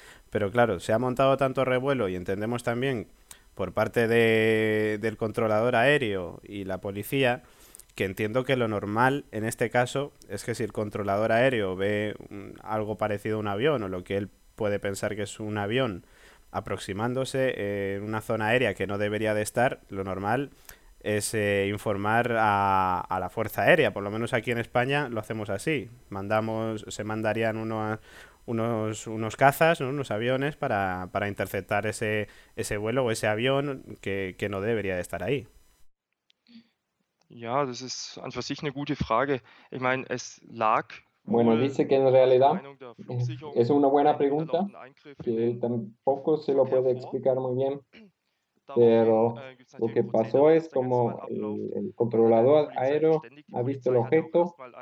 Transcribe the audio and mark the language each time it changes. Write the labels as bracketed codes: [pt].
[es] Pero claro, se ha montado tanto revuelo y entendemos también por parte del controlador aéreo y la policía, que entiendo que lo normal en este caso es que si el controlador aéreo ve algo parecido a un avión o lo que él puede pensar que es un avión aproximándose en una zona aérea que no debería de estar, lo normal es informar a la Fuerza Aérea. Por lo menos aquí en España lo hacemos así. Se mandarían unos cazas, ¿no? Unos aviones para interceptar ese vuelo o ese avión que no debería de estar ahí. [de] Ja, das ist an für sich eine gute Frage. Ich meine, es lag. [es] Bueno, dice que en realidad es una buena pregunta, que tampoco se lo puede explicar muy bien, pero lo que pasó es como el controlador aéreo ha visto el objeto